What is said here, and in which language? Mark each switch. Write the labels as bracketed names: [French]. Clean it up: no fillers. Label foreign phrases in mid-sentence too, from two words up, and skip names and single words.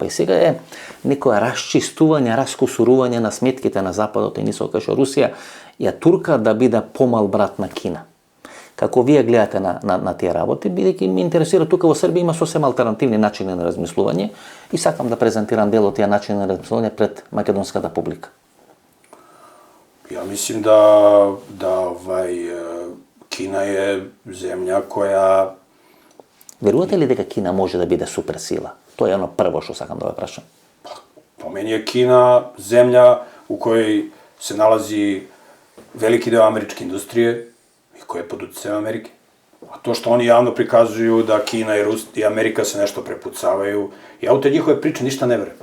[Macedonian] И сега е некоја расчистување, раскусурување на сметките на Западот и нисо кај што Русија ја турка да биде помал брат на Кина. Како вие гледате на тие работи, бидејќи ме интересира тука во Србија има сосем алтернативни начини на размислување и сакам да презентирам дел од тие начини на размислување пред македонската публика. [Serbian] Ja mislim da Kina je zemlja koja... [Macedonian] Верувате ли дека Кина може да биде суперсила? Тоа е оно прво што сакам да ве прашам. [Serbian] Po meni je Kina zemlja u kojoj se nalazi veliki deo američke industrije i koja je pod utjecajem Amerike. A to što oni javno prikazuju da Kina i Amerika se nešto prepucavaju, ja u te njihove priče ništa ne verujem.